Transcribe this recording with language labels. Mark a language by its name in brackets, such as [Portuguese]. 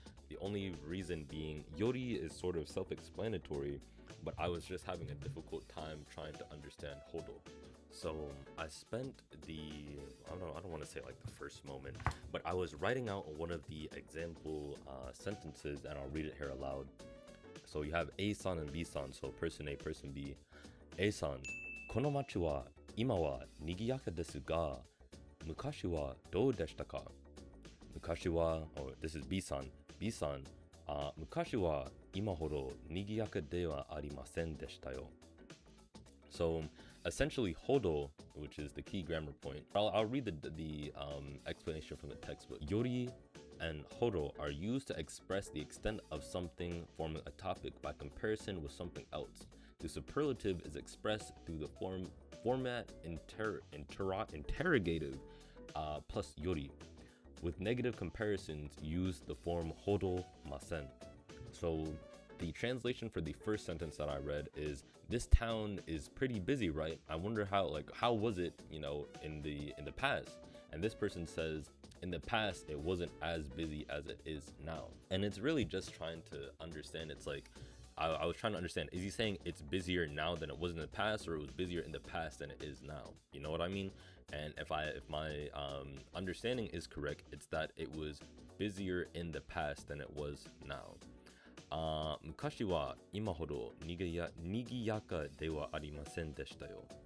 [English] The only reason being, yori is sort of self-explanatory, but I was just having a difficult time trying to understand hodo. So I spent I don't want to say like the first moment, but I was writing out one of the example sentences, and I'll read it here aloud. So you have A-san and B-san, so person A, person B. [Japanese] A-san, この町は今は賑やかですが、昔はどうでしたか？昔は、 [English] oh, this is B-san. [Japanese] B-san, 昔は今ほど賑やかではありませんでしたよ. [English] So essentially, hodo, which is the key grammar point. I'll read the explanation from the textbook. Yori and hodo are used to express the extent of something forming a topic by comparison with something else. The superlative is expressed through the format interrogative plus yori. With negative comparisons, use the form hodo masen. So the translation for the first sentence that I read is, this town is pretty busy, right? I wonder how was it, in the past? And this person says, in the past, it wasn't as busy as it is now. And it's really just trying to understand. It's like, I was trying to understand, is he saying it's busier now than it was in the past, or it was busier in the past than it is now? You know what I mean? And if my understanding is correct, it's that it was busier in the past than it was now. [Japanese] 昔は今ほどにぎやかではありませんでしたよ.